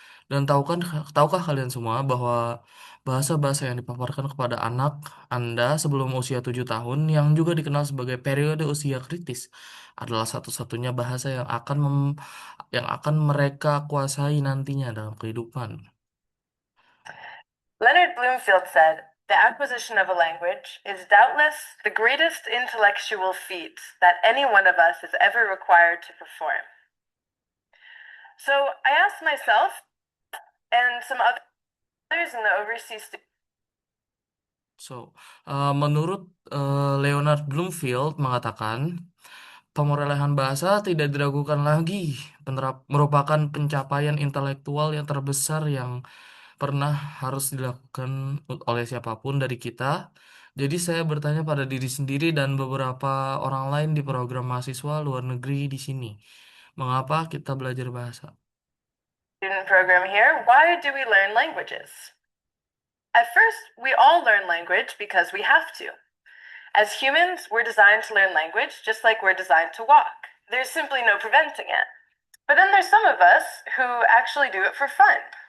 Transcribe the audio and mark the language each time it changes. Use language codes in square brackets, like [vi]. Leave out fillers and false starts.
[id] Dan tahukah kalian semua bahwa bahasa-bahasa yang dipaparkan kepada anak Anda sebelum usia 7 tahun, yang juga dikenal sebagai periode usia kritis, adalah satu-satunya bahasa yang akan mereka kuasai nantinya dalam kehidupan. [en] Leonard Bloomfield said, "The acquisition of a language is doubtless the greatest intellectual feat that any one of us is ever required to perform." So I asked myself and some others in the overseas students. [id] So, menurut Leonard Bloomfield mengatakan, pemerolehan bahasa tidak diragukan lagi, merupakan pencapaian intelektual yang terbesar yang pernah harus dilakukan oleh siapapun dari kita. Jadi saya bertanya pada diri sendiri dan beberapa orang lain di program mahasiswa luar negeri di sini, mengapa kita belajar bahasa? [en] Student program here. Why do we learn languages? At first, we all learn language because we have to. As humans, we're designed to learn language just like we're designed to walk. There's simply no preventing it. But then there's some of us who actually do it for fun.